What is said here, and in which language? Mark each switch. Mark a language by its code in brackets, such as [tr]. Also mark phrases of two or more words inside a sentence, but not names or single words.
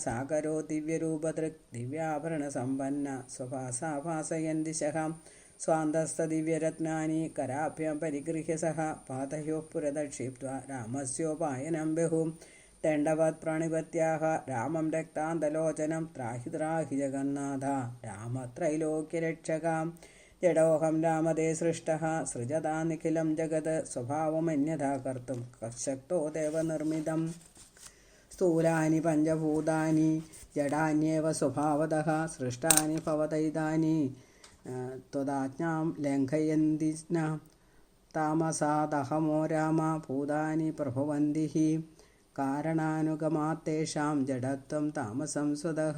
[sa] सागरो दिव्यरूपदृक् दिव्याभरणसम्पन्न स्वभासा भासयन् दिशः स्वान्तस्तदिव्यरत्नानि कराभ्यां परिगृह्य सः पादयोः पुरदक्षिप्त्वा रामस्योपायनं बहु दण्डवत् प्रणिपत्याः रामं रक्तान्तलोचनं त्राहि त्राहि जगन्नाथ रामत्रैलोक्यरक्षका ജഡോഹം രാമതേ സൃഷ്ടഃ സൃജതാ നിഖിലം ജഗത് സ്വഭാവമന്യഥാ കർത്തും ശക്തോ ദേവനിർമ്മിതം. സ്ഥൂലാനി പഞ്ചഭൂതാനി ജഡാന്യേവ സ്വഭാവതഃ സൃഷ്ടാനി ഭവതൈതാനി ത്വദാജ്ഞാം ലംഘയന്തി ന താമസാദഹമോ രാമ ഭൂതാനി പ്രഭവന്തി ഹി കാരണാനുഗമാത്തേഷാം ജഡത്വം താമസം സ്വതഃ.